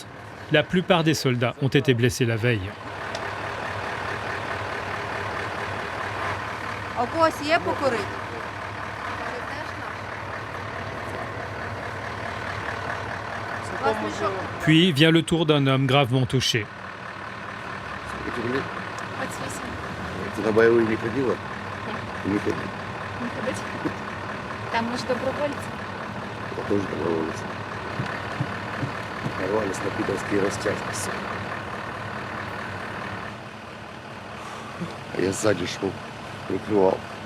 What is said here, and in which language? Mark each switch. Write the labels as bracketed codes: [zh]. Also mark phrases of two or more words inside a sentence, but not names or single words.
[fr] La plupart des soldats ont été blessés la veille. Puis vient le tour d'un homme gravement touché. [ru] Нарвались на питерские растяжки. А я сзади шел, прикрывал.